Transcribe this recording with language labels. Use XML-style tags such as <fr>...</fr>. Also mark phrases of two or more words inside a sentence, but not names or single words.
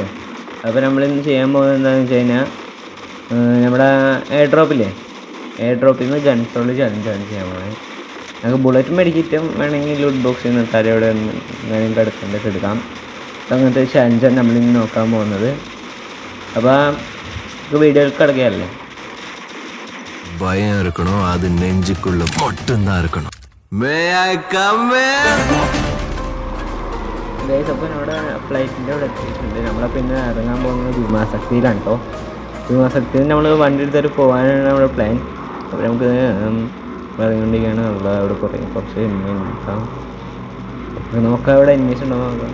<ml>അപ്പോൾ നമ്മളിന്ന് ചെയ്യാൻ പോകുന്നത് എന്താണെന്ന് വെച്ച് കഴിഞ്ഞാൽ നമ്മുടെ എയർ ഡ്രോപ്പിൽ നിന്ന് ഗൺസോൾ ചലഞ്ചാണ് ചെയ്യാൻ പോകുന്നത്. നമുക്ക് ബുള്ളറ്റ് മേടിക്കിട്ടും വേണമെങ്കിൽ ലൂട്ട് ബോക്സിൽ നിന്ന് തലയോടെ എന്തെങ്കിലും കിടക്കേണ്ടതൊക്കെ എടുക്കാം. അപ്പോൾ അങ്ങനത്തെ ചലഞ്ചാണ് നമ്മളിന്ന് നോക്കാൻ പോകുന്നത്. അപ്പോൾ നമുക്ക് വീഡിയോയിൽ കിടക്കുകയല്ലേ.</ml> <ta>பயம் இருக்கணும், அது நெஞ்சுக்குள்ள மட்டும்தான் இருக்கணும்.</ta> <ml>അപ്പോൾ നമ്മുടെ ഫ്ലൈറ്റിൻ്റെ അവിടെ എത്തിയിട്ടുണ്ട്. നമ്മളപ്പോൾ ഇന്ന് ഇറങ്ങാൻ പോകുന്നത് ഭീമാശക്തിയിലാണ് കേട്ടോ. ഭീമാശക്തിയിൽ നമ്മൾ വണ്ടി എടുത്തിട്ട് പോകാനാണ് നമ്മുടെ പ്ലാൻ. അപ്പോൾ നമുക്ക് ഇറങ്ങിക്കൊണ്ടിരിക്കുകയാണ്. അവിടെ കുറച്ച് നോക്കാം. നമുക്ക് അവിടെ എനിമീസ് ഉണ്ടോ നോക്കാം.</ml>